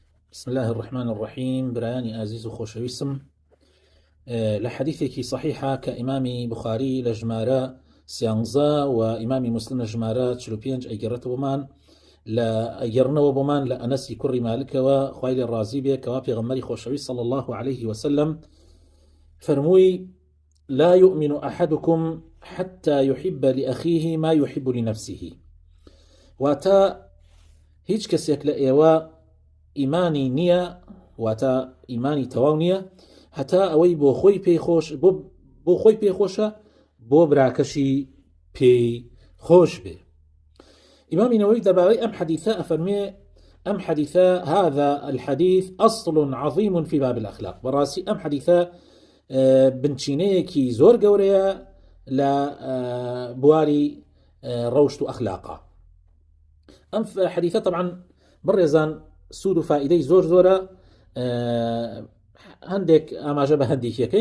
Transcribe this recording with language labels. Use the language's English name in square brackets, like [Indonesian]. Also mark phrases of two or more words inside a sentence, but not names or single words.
[Arabic] بسم الله الرحمن الرحيم. [Central Kurdish] برایانی ئازیز و خۆشەویستم، لە حەدیثێکی صحیحە کە ئیمامی بوخاری لە ژمارە 13 و ئیمامی مسلم لە ژمارە 45 ئەگەڕێتەوە بۆمان ئەگەڕنەوە بۆمان لە ئەنەسی کوڕی مالکەوە، خوای لێ ڕازی بێ، کەوا پێغەمبەری خۆشەویست [Arabic] صلى الله عليه وسلم [Central Kurdish] فەرمووی: [Arabic] لا يؤمن أحدكم حتى يحب لأخيه ما يحب لنفسه. [Central Kurdish] واتە هیچ کەسێک لە ئێوە ئیمانی نییە، واتە ئیمانی تەواو نییە هەتا ئەوەی بۆ خۆی پێخۆشە بۆ براکەشی پێی خۆش بێ. ئیمامی نەوەوی دەربارەی ئەم حەدیثە ئەفەرمێ: ئەم حەدیثە [Arabic] هذا الحديث أصل عظيم في باب الأخلاق. [Central Kurdish] بەڕاستی ئەم حەدیثە بنچینەیەکی زۆر گەورەیە لە بواری ڕەوشت و ئەخلاقا. ئەم حەدیثە طبعا بڕێزان سوود و فائیدەی زۆر زۆرە، هەندێک ئاماژە بە هەندێکیەکەین.